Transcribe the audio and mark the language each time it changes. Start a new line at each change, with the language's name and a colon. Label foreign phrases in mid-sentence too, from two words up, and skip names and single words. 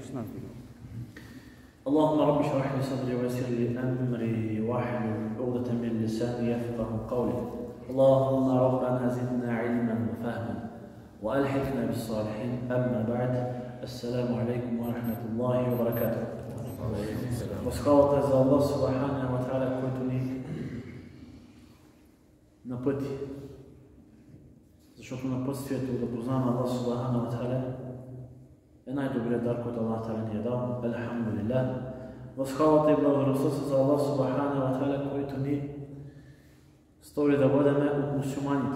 Arabic: اللهم رب اشرح لي صدري ويسر لي أمري واحلل عقدة من لساني يفقه قولي. اللهم ربنا زدنا علما وفهما وألحقنا بالصالحين. أما بعد، السلام عليكم ورحمة الله وبركاته.
Bulgarian: Възхвалата за
Arabic: الله سبحانه وتعالى,
Bulgarian: който ни напъти. Защото напътствието да познаваме
Arabic: الله سبحانه وتعالى
Bulgarian: е най-добрият дар, който
Arabic: الله تعالى
Bulgarian: ни е дал. Алхамдулилlah. Възхвалата и благодарността са за
Arabic: الله سبحانه وتعالى,
Bulgarian: който ни стори да бъдем от мусулманите.